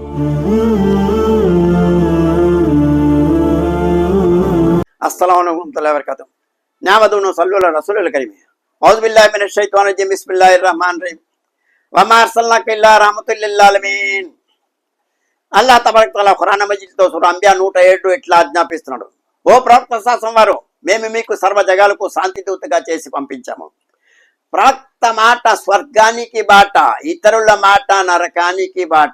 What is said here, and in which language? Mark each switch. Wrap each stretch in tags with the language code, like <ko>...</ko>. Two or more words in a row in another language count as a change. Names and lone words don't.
<ar>السلام عليكم ورحمة الله وبركاته. نحمده ونصلي على رسوله الكريم. أعوذ بالله من الشيطان الرجيم. بسم الله الرحمن الرحيم. وما أرسلناك إلا رحمة للعالمين.</ar> <te>అల్లాహ్</te> <ar>تبارك وتعالى</ar> <te>ఖురాన్ మజీద్లో సూరా అంబియా 107 ఇట్లా ఆజ్ఞాపిస్తున్నాడు, ఓ ప్రవక్త శాసనవారు, మేము మీకు సర్వ జగాలకు శాంతి దూతగా చేసి పంపించాము. ప్రవక్త మాట స్వర్గానికి బాట, ఇతరుల మాట నరకానికి బాట.</te>